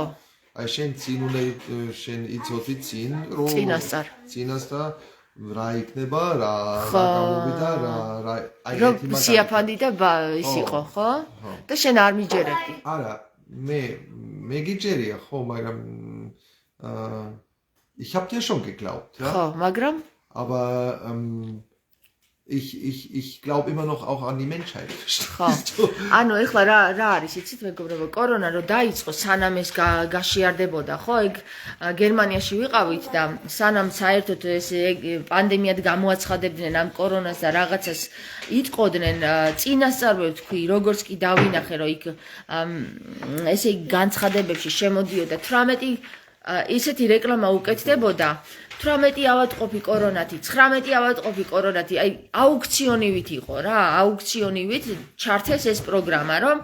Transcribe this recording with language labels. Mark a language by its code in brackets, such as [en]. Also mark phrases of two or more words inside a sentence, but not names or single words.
[ka] აი შენ წინ უნდა შენ იცოდი წინ რომ წინასწარ რა იქნება, რა გამოვიდა, რა აი ერთი მაგალითი სიაფანდი და ის იყო, ხო? და შენ არ მიჯერებდი. არა, მე გიჯერია ხო, მაგრამ [de] ich habe dir schon geglaubt, ja? [ka] ხო, მაგრამ [de] aber ich glaube immer noch auch an die Menschheit. [ka] ხო. ანუ ეხლა რა არის, იცით მეგობრებო, კორონა რო დაიწყო, სანამ ეს გაშიარდებოდა, ხო? ეგ გერმანიაში ვიყავით და სანამ საერთოდ ეს პანდემიად გამოაცხადებდნენ ამ კორონას და რაღაცას იტყოდნენ, წინასწარვე თქვი, როგორც კი დავინახე, რომ იქ ესე განცხადებებში შემოდიოდა 18 ისეთი რეკლამა უკეთდებოდა 18 ავადმყოფი კორონათი, 19 ავადმყოფი კორონათი, აი აუქციონივით იყო რა, აუქციონივით ჩართეს ეს პროგრამა, რომ